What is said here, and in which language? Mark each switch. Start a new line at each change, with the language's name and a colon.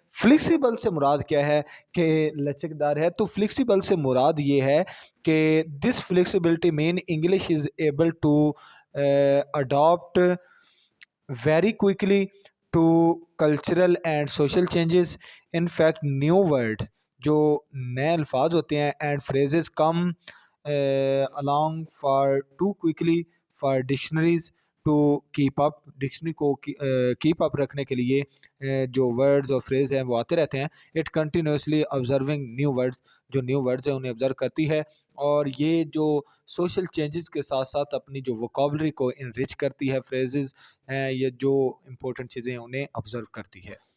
Urdu: Flexible سے مراد کیا ہے؟ کہ لچکدار ہے. تو فلیکسیبل سے مراد یہ ہے کہ
English: This flexibility مین English is able to adapt very quickly to cultural and social changes. In fact new word،
Urdu: جو نئے الفاظ ہوتے ہیں
English: And phrases come along for too quickly for dictionaries to keep up.
Urdu: Dictionary کو keep up رکھنے کے لیے جو words اور phrase ہیں وہ آتے رہتے ہیں.
English: It continuously observing new words،
Urdu: جو نیو ورڈز ہیں انہیں آبزرو کرتی ہے، اور یہ جو سوشل چینجز کے ساتھ ساتھ اپنی جو وکابلری کو انرچ کرتی ہے، فریزز ہیں، یہ جو امپورٹنٹ چیزیں ہیں انہیں آبزرو کرتی ہے.